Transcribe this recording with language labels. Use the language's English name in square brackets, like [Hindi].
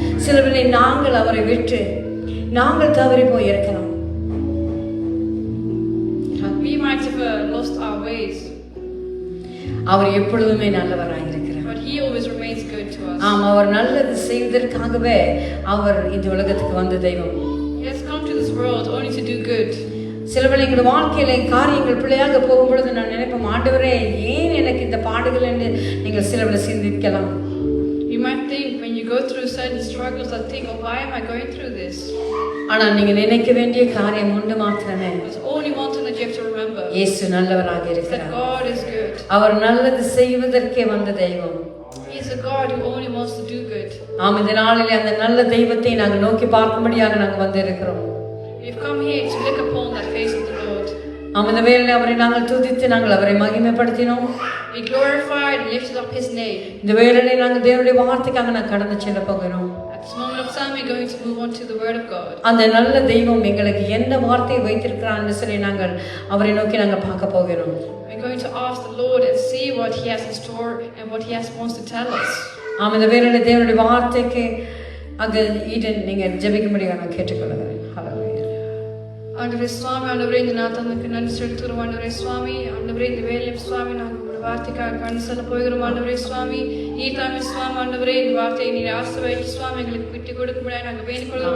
[Tamil] சிலவரை நாங்கள் அவரை விட்டு நாங்கள் தவறி போய் இருக்கலாம். [English] We might have lost our ways. [Tamil] அவர் எப்பொழுதுமே நல்லவராய் இருக்கிறார். [English] But he always remains good to us. [Tamil] அவர் நல்லது செய்வதற்காகவே அவர் இந்த உலகத்துக்கு வந்த தெய்வம். [English] He has come to this world only to do good. [Tamil] சிலவரை எங்கள் வாழ்க்கையில காரியங்கள் பிள்ளையாக போகும்பொழுது நான் நினைப்போம், ஆண்டவரே ஏன் எனக்கு இந்த பாடுகள் என்று நீங்கள் சிலவரை சிந்திக்கலாம். [English] You might think when you go through certain struggles that think, oh, why am I going through this? [Tamil] ஆனால் நீங்க நினைக்க வேண்டிய காரியம் ஒன்று மாத்திரமே. [English] There's only one thing that you have to remember. [Tamil] இயேசு நல்லவராக இருக்கிறார். [English] That God is good. [Tamil] அவர் நல்லது செய்வதற்கே வந்த தெய்வம். [English] He is a God who only wants to do good. [Tamil] ஆம், இந்த நாளிலே அந்த நல்ல தெய்வத்தை நாங்கள் நோக்கி பார்க்கும்படியாக நாங்கள் வந்து இருக்கிறோம். [English] We've come here to look upon that face of the Lord. [Tamil] ஆம், இந்த வேளையிலே அவரை நாங்கள் துதித்து நாங்கள் அவரை மகிமைப்படுத்தினோம். [English] We glorified and lifted up His name. [Tamil] இந்த வேளையிலே நாங்கள் தேவனுடைய வார்த்தைக்காக நாங்கள் கடந்து செல்ல போகிறோம். [English] At At this moment of time, we're going to move on to the Word of God. [Tamil] அந்த நல்ல தெய்வம் எங்களுக்கு எந்த வார்த்தையை வைத்திருக்கிறான்னு சொல்லி நாங்கள் அவரை நோக்கி நாங்கள் பார்க்க போகிறோம். [English] We're going to ask the Lord and see what He has in store and what He wants to tell us. [Tamil] ஆமாம், இந்த வேளையில தேவனுடைய வார்த்தைக்கு அங்கே ஈடன் நீங்கள் ஜெபிக்க முடியும் நான் கேட்டுக்கொள்கிறேன். ஹல்லேலூயா. ஆண்டவரே சுவாமி, ஆண்டவரே இந்த நாத்தனுக்கு நன்றி செலுத்துகிறோம். ஆண்டவரே சுவாமி, ஆண்டவரே இந்த வேலையும் சுவாமி நாங்கள் உங்களுடைய வார்த்தைக்காக கண்டு செல்ல போகிறோம். ஆண்டவரே சுவாமி, ஈதாமி சுவாமி, ஆண்டவரே இந்த வார்த்தையை நீர் ஆசீர்வதித்து சுவாமி எங்களுக்கு விட்டு கொடுக்கும்படியாக நாங்கள் வேண்டிக் கொள்கிறோம்.